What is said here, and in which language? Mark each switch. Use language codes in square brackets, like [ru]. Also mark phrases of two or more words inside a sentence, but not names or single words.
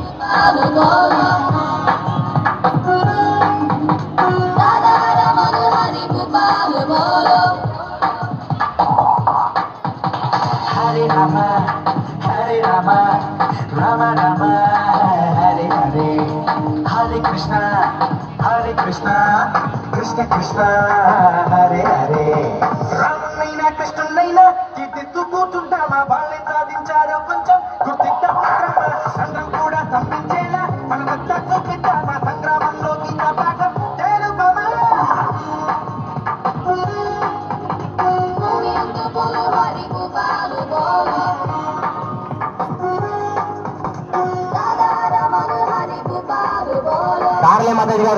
[sa] हरे राम हरे राम राम राम हरे हरे हरे कृष्ण हरे कृष्ण कृष्ण कृष्ण हरे हरे. [te] రామునైనా కృష్ణునైనా కీర్తిస్తూ కూర్చుంటామా వాళ్ళే సాధించారో కొంచెం గుర్తిద్దామా సంఘం కూడా తప్పించేలా మనమంతా చూపిద్దామా సంగ్రామంలో గీత భాగం తెలుపమా కార్లే మాతాజీ గారు